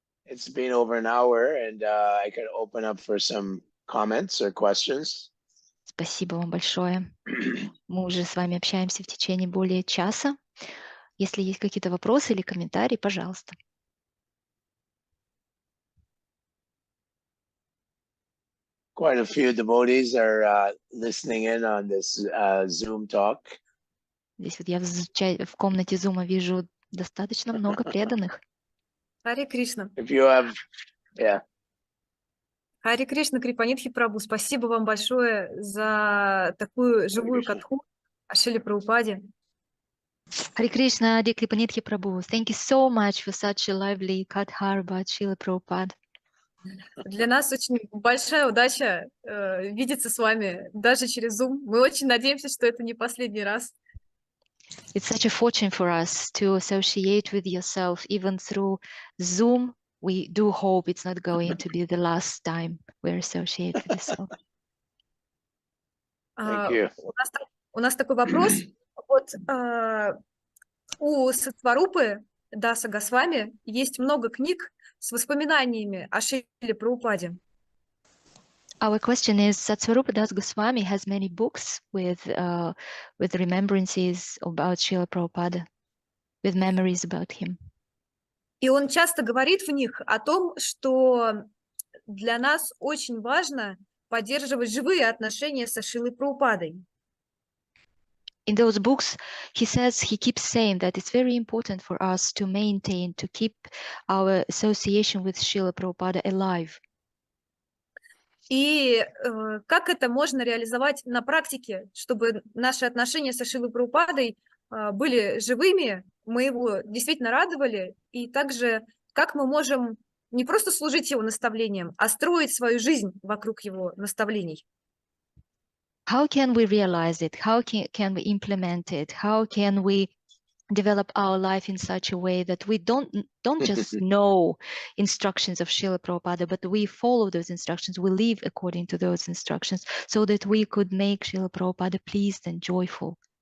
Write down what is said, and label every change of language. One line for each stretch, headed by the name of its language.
English: It's been over an hour, and I can open up for some comments or questions.
Russian: Спасибо вам большое. Мы уже с вами общаемся в течение более часа. Если есть какие-то вопросы или комментарии, пожалуйста.
English: Quite a few devotees are listening in on this Zoom talk.
Russian: Здесь вот я в комнате Zoom вижу достаточно много преданных. Харе Кришна.
English: If you have, yeah.
Russian: Харе Кришна, Крипанитхи Прабху, спасибо вам большое за такую живую катху о Шриле Прабхупаде.
English: Hare Krishna, Dear Kripanithi Prabhu, thank you so much for such a lively Katha about Srila Prabhupada.
Russian: Для нас очень большая удача видеться с вами даже через Zoom. Мы очень надеемся, что это не последний раз.
English: It's such a fortune for us to associate with yourself even through Zoom. We do hope it's not going to be the last time we're associated with yourself. Thank you.
Russian: У нас такой вопрос. Вот у Сатварупы Даса Госвами есть много книг с воспоминаниями о Шриле Прабхупаде.
English: Our question is, Satsvarupa Das Goswami has many books with remembrances about Srila Prabhupada, with memories about him.
Russian: И он часто говорит в них о том, что для нас очень важно поддерживать живые отношения со Шрилой Прабхупадой.
English: In those books, he keeps saying that it's very important for us to maintain, to keep our association with Srila Prabhupada alive.
Russian: И как это можно реализовать на практике, чтобы наши отношения со Шрилой Прабхупадой были живыми, мы его действительно радовали, и также как мы можем не просто служить его наставлениям, а строить свою жизнь вокруг его наставлений.
English: How can we realize it? How can we implement it? How can we develop our life in such a way that we don't just know instructions of Srila Prabhupada, but we follow those instructions, we live according to those instructions, so that we could make Srila Prabhupada pleased and joyful.